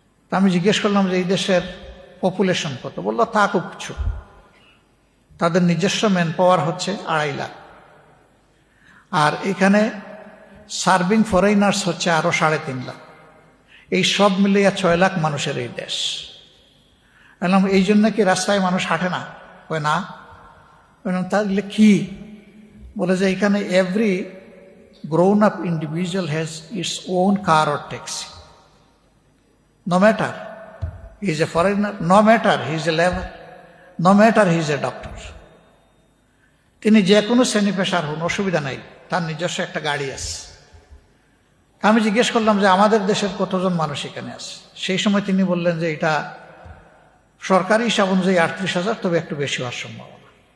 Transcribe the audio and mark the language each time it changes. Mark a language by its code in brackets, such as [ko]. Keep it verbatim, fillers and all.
[bn] তা আমি জিজ্ঞেস করলাম যে এই দেশের পপুলেশন কত? বললো তা খুব কিছু, তাদের নিজস্ব ম্যান পাওয়ার হচ্ছে আড়াই লাখ, আর এখানে [en] serving foreigners [bn] হচ্ছে আরো সাড়ে তিন লাখ। এই সব মিলিয়ে ছয় লাখ মানুষের এই দেশ। বললাম, এই জন্য কি রাস্তায় মানুষ হাঁটে না? কয় না। বললাম, তাহলে কি? বলে যে এখানে [en] Every grown up individual has its own car or taxi, no matter he is a foreigner, no matter he is a labor, no matter he is a doctor. [bn] তিনি যে কোনো শ্রেণী পেশার হন, অসুবিধা নাই, তার নিজস্ব একটা গাড়ি আছে। আমি জিজ্ঞেস করলাম যে আমাদের দেশের কতজন মানুষ এখানে আছে? সেই সময় তিনি বললেন যে এটা সরকারি হিসাব অনুযায়ী আটত্রিশ হাজার তবে একটু বেশি হওয়ার সম্ভাবনা।